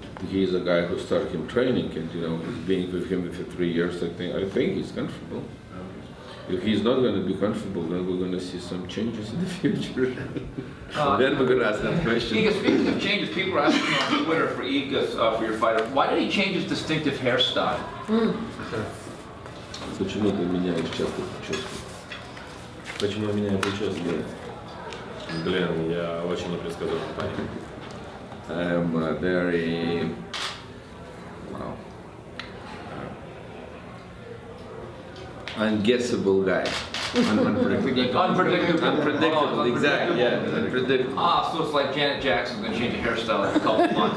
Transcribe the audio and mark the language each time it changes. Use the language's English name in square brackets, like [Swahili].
[English] He's a guy who started him training, and you know, being with him for 3 years. I think he's comfortable. If he's not going to be comfortable, then we're going to see some changes in the future. Then we're going to ask that question. Egis, speaking of changes, people are asking on Twitter for Egis, for your fighter, why did he change his distinctive hairstyle? [Russian] Почему ты меняешь часто прическу? Почему я меняю прическу? Блин, я очень непредсказуемый парень. [English] I'm a very, well, unguessable guy. Unpredictable. Unpredictable, exactly, yeah, unpredictable. Ah, so it's like Janet Jackson's gonna change her hairstyle in a couple months.